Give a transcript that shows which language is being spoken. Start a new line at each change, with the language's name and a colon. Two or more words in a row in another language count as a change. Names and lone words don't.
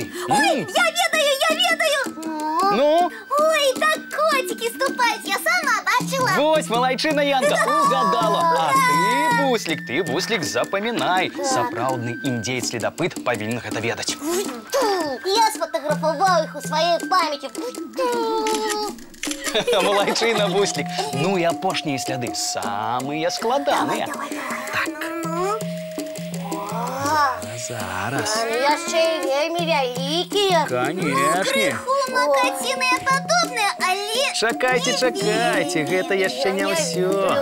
Belarusian: Ой, я ведаю. Ну? Ой, так
Russian: котики ступают,
Belarusian: я сама бачила. Вось, молодчина, Янка, угадала. А ты, Буслик, запамінай. Сапраўдны індзеец-следапыт павінен гэта ведаць.
Russian: Я сфотографовал их у своей памяти. Молодчина, Буслик.
Belarusian: Ну і апошнія сляды, самыя складаныя. Зараз. Яшчэ і вельмі вялікія. Канешне. Макаціныя падобныя, але... Чакайце, гэта яшчэ не ўсё.